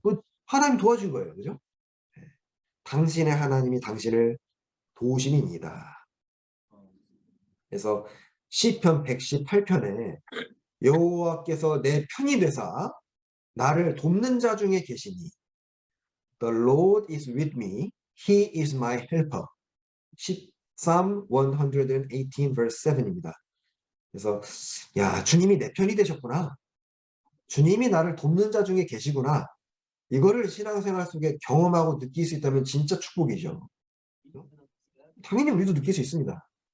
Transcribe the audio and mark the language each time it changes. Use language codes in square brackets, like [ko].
[ko] 그 하나님 도와준 거예요. 그죠? 당신의 하나님이 당신을 도우심이니이다. 그래서 시편 118편에 여호와께서 내 편이 되사 나를 돕는 자 중에 계시니 [en] The Lord is with me. He is my helper. Psalm 118 verse 7입니다. [ko] 그래서 주님이 내 편이 되셨구나. 주님이 나를 돕는 자 중에 계시구나. 이거를 신앙생활 속에 경험하고 느낄 수 있다면 진짜 축복이죠. 당연히 우리도 느낄 수 있습니다.